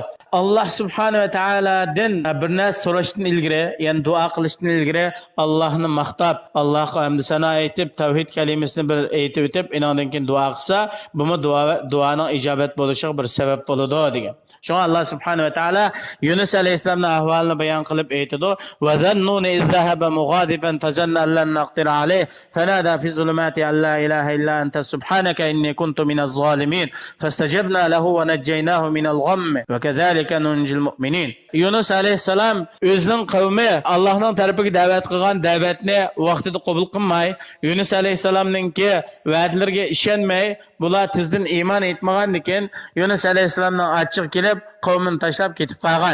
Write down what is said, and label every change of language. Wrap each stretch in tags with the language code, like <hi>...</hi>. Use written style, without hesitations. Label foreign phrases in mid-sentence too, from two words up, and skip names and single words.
<ar>الله سبحانه</ar> <uz>va taoladan bir narsa so'rashdan ilgari, ya'ni duo qilishdan ilgari Allohni maqtab, Allohga hamd sano aytib, tavhid kalimasini bir aytib o'tib, inondan keyin duo qilsa, bu duoning ijobat bo'lishiga bir sabab bo'ladi degan.</uz> <ar>Shunga الله سبحانه وتعالى</ar> <uz>Yunus alayhisolamning ahvolini bayon qilib aytadi:</uz> <ar>"وذا النون إذ ذهب مغاضبا فظن أن لن نقدر عليه, فنادى في الظلمات أن لا إله إلا أنت سبحانك إني كنت من الظالمين فاستجبنا له ونجيناه من الغم وكذلك ننجي المؤمنين."</ar> <uz>Yunus alayhisalom o'zining qavmi Allohning tarafiga da'vat qilgan da'vatni vaqtida qabul qilmay, Yunus alayhisalomningki va'dalariga ishonmay, bular tizdan iymon etmagandan keyin Yunus alayhisalomning achchiq kelib qavmini tashlab ketib qolgan.</uz>